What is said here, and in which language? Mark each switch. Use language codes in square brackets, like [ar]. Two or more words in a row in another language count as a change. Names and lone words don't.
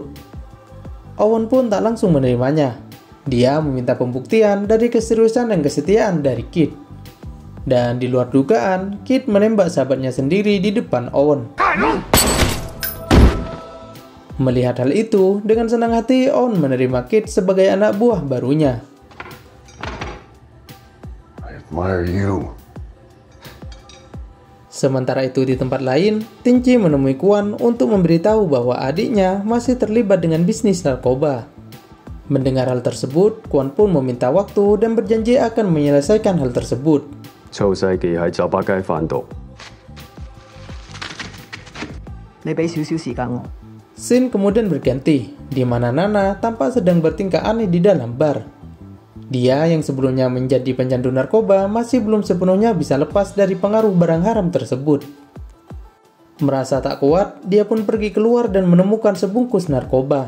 [id] Owen pun tak langsung menerimanya. Dia meminta pembuktian dari keseriusan dan kesetiaan dari Kid. Dan di luar dugaan, Kid menembak sahabatnya sendiri di depan Owen. Melihat hal itu, dengan senang hati Owen menerima Kid sebagai anak buah barunya. [en] I admire you. [id] Sementara itu di tempat lain, Tinci menemui Quan untuk memberitahu bahwa adiknya masih terlibat dengan bisnis narkoba. Mendengar hal tersebut, Quan pun meminta waktu dan berjanji akan menyelesaikan hal tersebut. [yue] 臭世記喺酒吧街販毒。你俾少少時間我。 [id] Scene kemudian berganti, di mana Nana tampak sedang bertingkah aneh di dalam bar. Dia yang sebelumnya menjadi pencandu narkoba masih belum sepenuhnya bisa lepas dari pengaruh barang haram tersebut. Merasa tak kuat, dia pun pergi keluar dan menemukan sebungkus narkoba.